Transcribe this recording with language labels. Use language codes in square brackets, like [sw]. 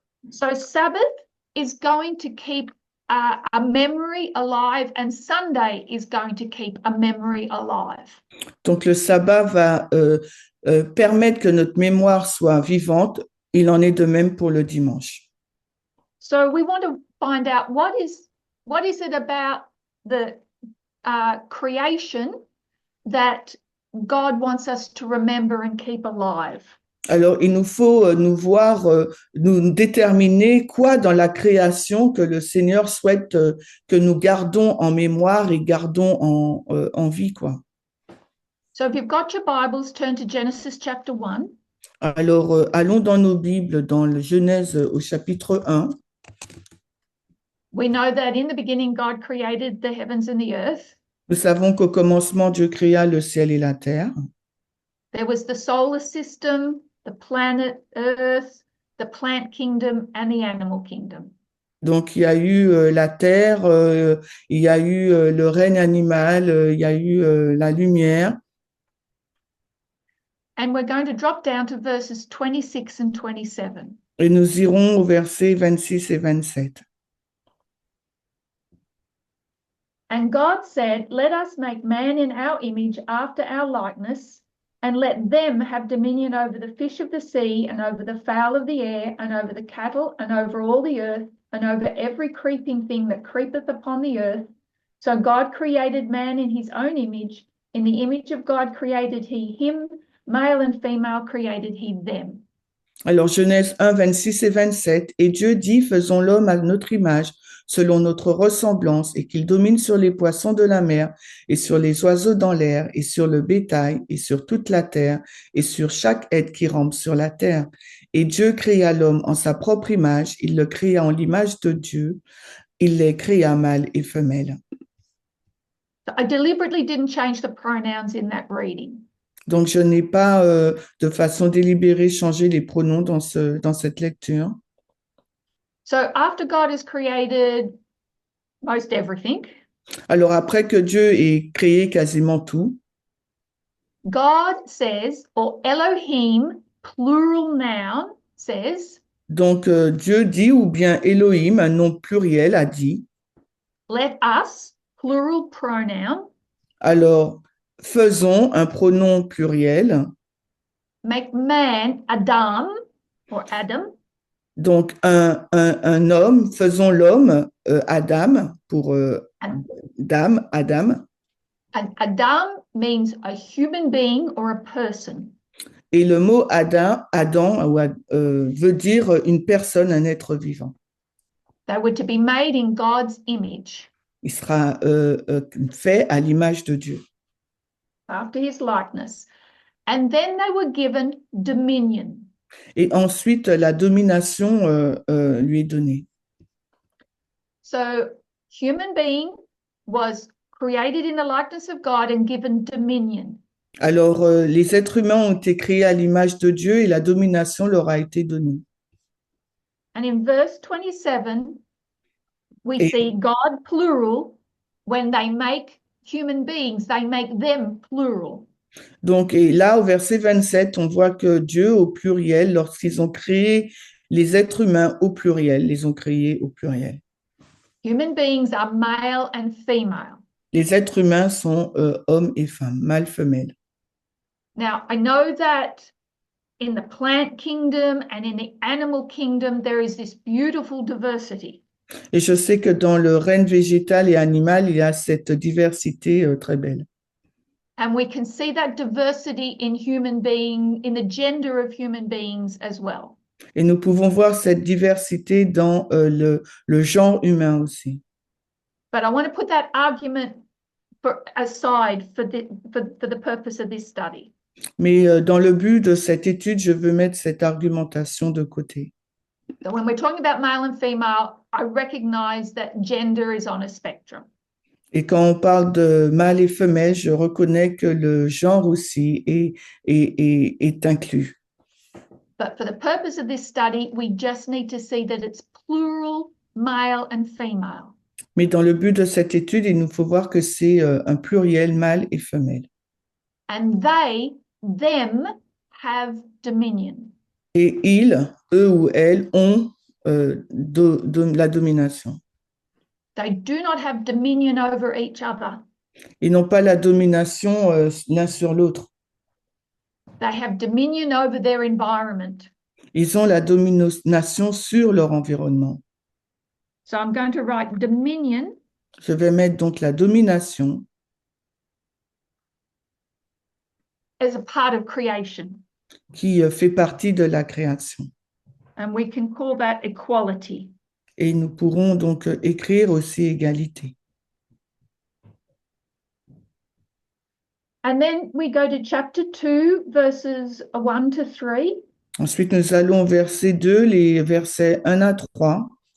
[en] So Sabbath is going to keep a memory alive, and Sunday is going to keep a memory alive. [fr] Donc le sabbat va permettre que notre mémoire soit vivante. Il en est de même pour le dimanche. [en] So we want to find out what is it about the creation that God wants us to remember and keep alive. [fr] Alors, il nous faut nous déterminer quoi dans la création que le Seigneur souhaite que nous gardons en mémoire et gardons en vie, quoi. [en] So if you've got your Bibles, turn to Genesis chapter 1. [fr] Alors, allons dans nos Bibles, dans le Genèse au chapitre 1. [en] We know that in the beginning, God created the heavens and the earth. [fr] Nous savons qu'au commencement, Dieu créa le ciel et la terre. [en] There was the solar system, the planet Earth, the plant kingdom, and the animal kingdom. [fr] Donc, il y a eu la terre, il y a eu le règne animal, il y a eu la lumière. [en] And we're going to drop down to verses 26 and 27. [fr] Et nous irons au verset 26 et 27. [en] And God said, let us make man in our image after our likeness, and let them have dominion over the fish of the sea, and over the fowl of the air, and over the cattle, and over all the earth, and over every creeping thing that creepeth upon the earth. So God created man in his own image. In the image of God created he him, male and female created he them. [fr] Alors Genèse 1, 26 et 27, et Dieu dit, faisons l'homme à notre image, selon notre ressemblance, et qu'il domine sur les poissons de la mer, et sur les oiseaux dans l'air, et sur le bétail, et sur toute la terre, et sur chaque être qui rampe sur la terre. Et Dieu créa l'homme en sa propre image, il le créa en l'image de Dieu, il les créa mâle et femelle. [en] So I deliberately didn't change the pronouns in that reading. [fr] Donc je n'ai pas de façon délibérée changé les pronoms dans cette lecture. [en] So after God has created most everything, [fr] Alors après que Dieu ait créé quasiment tout, [en] God says, or Elohim, plural noun, says, [fr] donc Dieu dit, ou bien Elohim, un nom pluriel, a dit, [en] let us, plural pronoun, [fr] alors faisons un pronom pluriel, [en] make man Adam or Adam, [fr] donc un homme, faisons l'homme Adam pour [en] and dame, Adam, Adam means a human being or a person. [fr] et le mot Adam veut dire une personne, un être vivant. [en] They were to be made in God's image, [fr] Il sera fait à l'image de Dieu. [en] after his likeness. And then they were given dominion. [fr] Et ensuite, la domination lui est donnée. [en] So, human being was created in the likeness of God and given dominion. [fr] Alors, les êtres humains ont été créés à l'image de Dieu et la domination leur a été donnée. [en] And in verse 27, we [fr] Et- [en] see God plural. When they make human beings, they make them plural. [fr] Donc, et là, au verset 27, on voit que Dieu, au pluriel, lorsqu'ils ont créé les êtres humains au pluriel, les ont créés au pluriel. [en] Human beings are male and female. [fr] Les êtres humains sont hommes et femmes, mâles, femelles. [en] Now, I know that in the plant kingdom and in the animal kingdom, there is this beautiful diversity. [fr] Et je sais que dans le règne végétal et animal, il y a cette diversité très belle. [en] And we can see that diversity in human being, in the gender of human beings as well. [fr] Et nous pouvons voir cette diversité dans le genre humain aussi. [en] But I want to put that argument aside for the purpose of this study. [fr] Mais dans le but de cette étude, je veux mettre cette argumentation de côté. [en] So when we're talking about male and female, I recognize that gender is on a spectrum. [fr] Et quand on parle de mâle et femelle, je reconnais que le genre aussi est inclus. [en] But for the purpose of this study, we just need to see that it's plural, male and female. [fr] Mais dans le but de cette étude, il nous faut voir que c'est un pluriel mâle et femelle. [en] And they, them, have dominion. [fr] Et ils, eux ou elles, ont la domination. [en] They do not have dominion over each other. [fr] Ils n'ont pas la domination l'un sur l'autre. [en] They have dominion over their environment. [fr] Ils ont la domination sur leur environnement. [en] So I'm going to write dominion [fr] Je vais mettre donc la domination [en] as a part of creation. [fr] qui fait partie de la création. [en] And we can call that equality. [fr] Et nous pourrons donc écrire aussi égalité. [en] And then we go to chapter 2, verses 1 to 3. [fr] Ensuite, nous allons au verset 2, les versets 1 à 3.